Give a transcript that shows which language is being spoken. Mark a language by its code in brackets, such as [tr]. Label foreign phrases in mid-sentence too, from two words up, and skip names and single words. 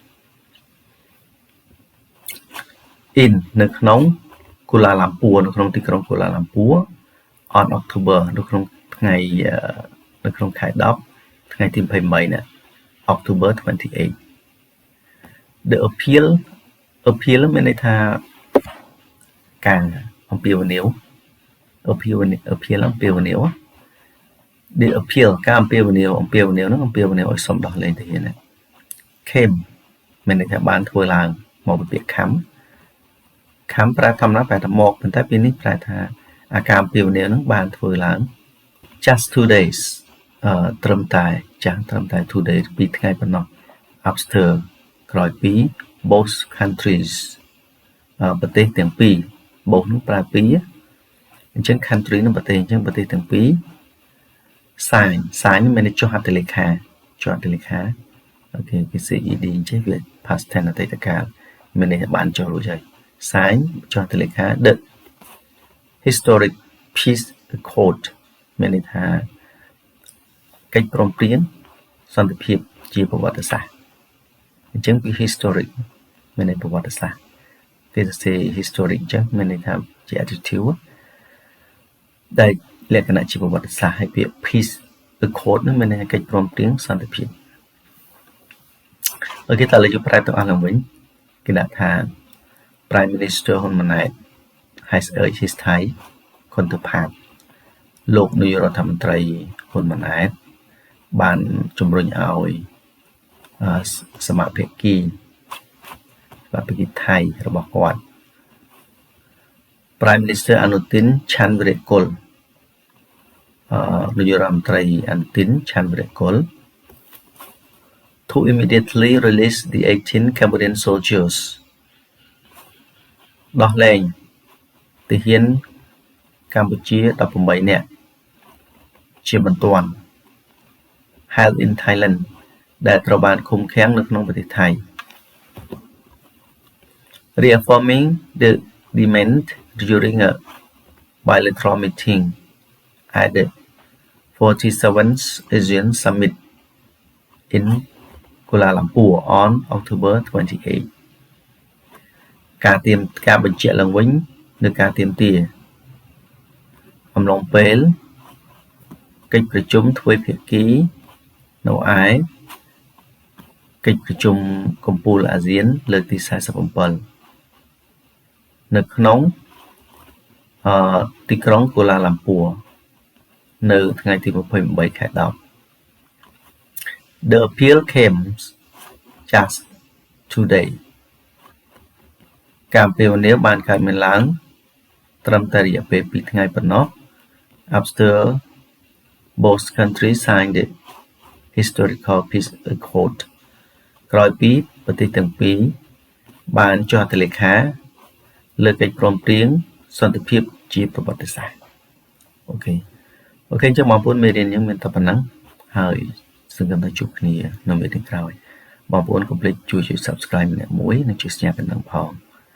[km] in នៅក្នុងកូឡាឡាំពួរនៅក្នុងទីក្រុងកូឡាឡាំពួរ [en] on October [km] នៅក្នុងខែ10ថ្ងៃទី23ណា [en] October 28 the appeal [km] មានន័យថាការអំពាវនាវ appeal [en] the appeal [km] ការអំពាវនាវនឹងអំពាវនាវឲ្យសុំដោះលែងទាហាន came មានន័យថាបានធ្វើឡើងមកពីពាក្យ ខំប្រែធម្មតាប្រែថាមកប៉ុន្តែពេលនេះប្រែថាអាការអំពាវនាវ នឹងបានធ្វើឡើង [en] just 2 days [km] ត្រឹមតែ [en] 2 days [km] 2ថ្ងៃប៉ុណ្ណោះ after ក្រោយពី [en] both countries [km] ប្រទេសទាំងពីរ both នឹងប្រើពីរ អញ្ចឹង country នឹងប្រទេសអញ្ចឹងប្រទេសទាំងពីរ sign មានន័យចុះហត្ថលេខាអូខេគេ CED អញ្ចឹងវា [en] past tense [km] អតីតកាលមានន័យថាបានចុះរួចហើយ sign ចុះហត្ថលេខា [en] the historic peace accord [km] មានន័យថាកិច្ចព្រមព្រៀងសន្តិភាពជាប្រវត្តិសាស្ត្រអញ្ចឹងពី historic មានន័យប្រវត្តិសាស្ត្រគេសរសេរ historic អញ្ចឹងមានន័យថាជា adjective ដែលលក្ខណៈជាប្រវត្តិសាស្ត្រហើយពាក្យ [en] peace accord [km] នឹងមានន័យថាកិច្ចព្រមព្រៀងសន្តិភាព អូខេតើលើយើងប្រែទាំងអស់ឡើងវិញគេដាក់ថា [en] Prime Minister ហ៊ុនម៉ាណែត has urged his Thai counterpart [km] លោកនាយរដ្ឋមន្ត្រីហ៊ុនម៉ាណែតបានជំរុញឲ្យសមាភិកីថៃរបស់គាត់ [en] Prime Minister Anutin Chanvirakul នាយករដ្ឋមន្ត្រី Anutin Chanvirakul to immediately release the 18 Cambodian soldiers [km] ដោះលែងទាហានកម្ពុជា18នាក់ជាបន្ទាន់ [en] held in Thailand [km] ដែលត្រូវបានឃុំឃាំងនៅក្នុងប្រទេសថៃ [en] reaffirming the demand during a bilateral meeting at the 47th ASEAN Summit in Kuala Lumpur on October 28. [km] ការបញ្ជាក់ឡើងវិញនៅការទាមទារអំឡុងពេលកិច្ចប្រជុំទ្វេភាគីនៅឯកិច្ចប្រជុំកំពូលអាស៊ានលើកទី47នៅក្នុង ទីក្រុងកូឡាឡាំពួរនៅថ្ងៃទី28ខែ10 [en] The appeal came just today [km] ការអំពាវនាវ បានកើតមានឡើងត្រឹមតែរយៈពេល2ថ្ងៃប៉ុណ្ណោះ [en] after both countries signed the historical peace accord [km] ក្រោយពីប្រទេសទាំងពីរបានចុះហត្ថលេខាលើកិច្ចព្រមព្រៀងសន្តិភាពជាប្រវត្តិសាស្ត្រអូខេអញ្ចឹងបងប្អូនមេរៀនយើងមានតែប៉ុណ្ណឹងហើយសង្ឃឹមថាជួបគ្នានៅមេរៀនក្រោយបងប្អូនកុំភ្លេចជួយ Subscribe ម្នាក់មួយនិងជួយ Share កណ្ដឹងផង